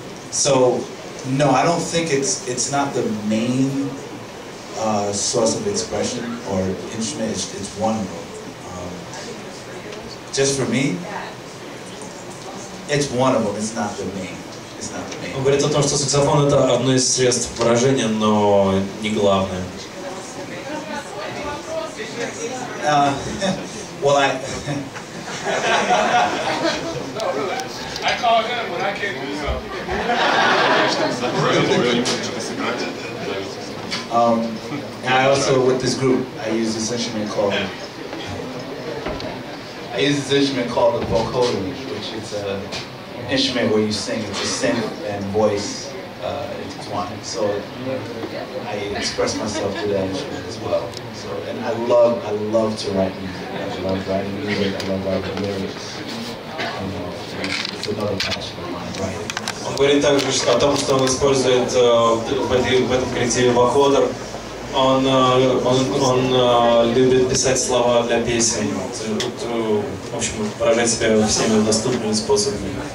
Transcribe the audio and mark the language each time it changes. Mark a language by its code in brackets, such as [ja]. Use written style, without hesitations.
[en] So no, I don't think it's not the main source of expression or instrument. It's one of them. Just for me, it's one of them. It's not the main. It's not the main. [ru] Он говорит о том, что саксофон это одно из средств выражения, но не главное. [en] Well, I call him when I can't do something. And I also, with this group, I use this instrument called the vocoder, which is an instrument where you sing. It's a synth and voice intertwined. So I express myself through that instrument as well. So, and I love to write music. I love writing music. I love writing lyrics. It's another passion of mine, writing. [ru] Он говорит также о том, что он использует в этом коллективе вокодер. Он любит писать слова для песен. В общем, выражать себя всеми доступными способами.